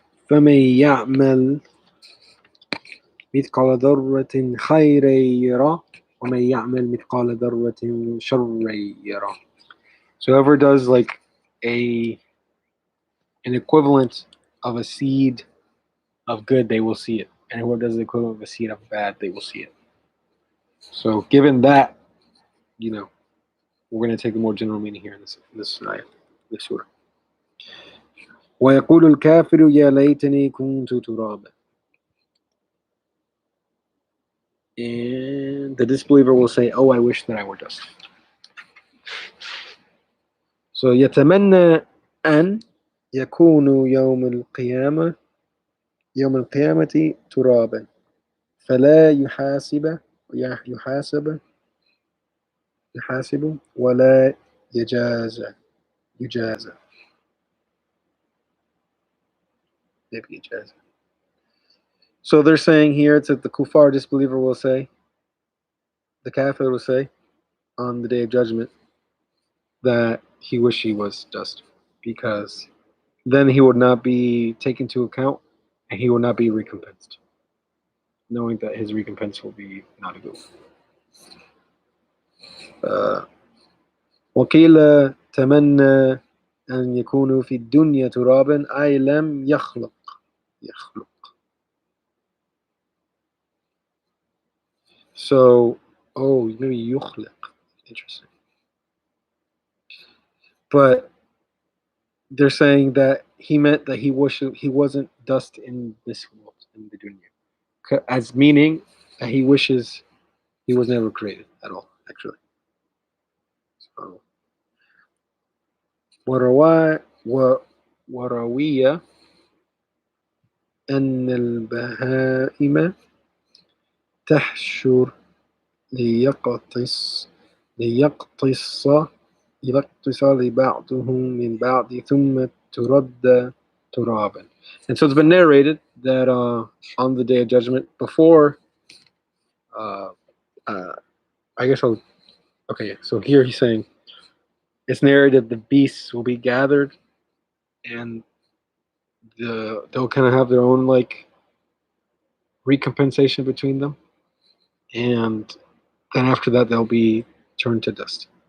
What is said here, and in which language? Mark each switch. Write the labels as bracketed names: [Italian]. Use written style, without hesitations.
[Arabic] فمن يعمل مثقال ذرة خيرا يره ومن يعمل مثقال ذرة شرا يره. [English] So whoever does like an equivalent of a seed of good, they will see it. And whoever does the equivalent of a seed of bad, they will see it. So given that, you know, we're going to take the more general meaning here in this ayah, this surah. [Arabic] ويقول الكافر يا ليتني كنت ترابا. [English] And the disbeliever will say, oh, I wish that I were dust. [Arabic] So يتمنى أن يكون يوم القيامة ترابا فلا يحاسب ولا يجازى. [English] Maybe يجازى. So they're saying here that the kuffar disbeliever will say, the kafir will say on the day of judgment that he wished he was dust, because then he would not be taken into account and he will not be recompensed, knowing that his recompense will be not a good one. [Arabic] وقيل تمنى أن يكون في الدنيا ترابا أي لم يخلق. [English] So, oh, maybe يخلق. Interesting. But they're saying that he meant that he wasn't dust in this world, in the dunya, as meaning that he wishes he was never created at all, actually. [Arabic] So, وروي أن البهائم تحشر ليقتص لبعضهم من بعض ثم ترد ترابا. [English] And so it's been narrated that on the day of judgment, before, I guess I'll, okay, so here he's saying, it's narrated the beasts will be gathered and they'll kind of have their own like recompensation between them, and then after that they'll be turned to dust.